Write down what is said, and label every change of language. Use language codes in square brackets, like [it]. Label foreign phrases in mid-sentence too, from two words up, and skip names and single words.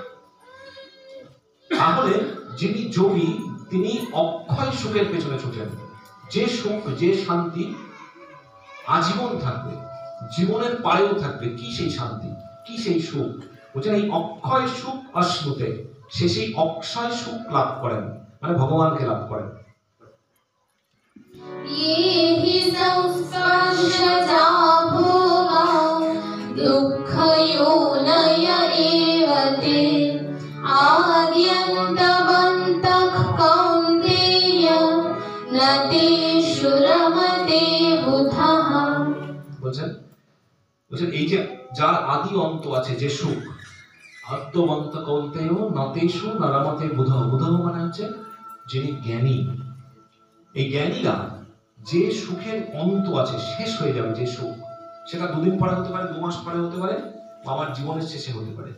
[bn] তাহলে যিনি যোগী তিনি অক্ষয় সুখের পেছনে ছুটেন। যে সুখ যে শান্তি আজীবন থাকবে, জীবনের পারেও থাকবে। কি সেই শান্তি, কি সেই সুখ? বলছেন এই অক্ষয় সুখ অশ্নুতে, সে সেই অক্ষয় সুখ লাভ করেন, মানে ভগবানকে লাভ করেন। [sa] येहि संस्पर्शजा भोगा दुःखयोनय एव ते आद्यन्तवन्तः कौन्तेय न तेषु रमते बुधः। [bn] বলছেন এই যে যার আদি অন্ত আছে, যে সুখ [sa] আদ্যবন্ত কৌন্তেয় নতেষু নরমতে বুধ। [bn] বুধ মানে হচ্ছে যিনি জ্ঞানী। এই জ্ঞানীরা যে সুখের অন্ত আছে, শেষ হয়ে যাবে যে সুখ, সেটা দুদিন পরে হতে পারে, 2 মাস পরে হতে পারে, বা আমার জীবনের শেষে হতে পারে।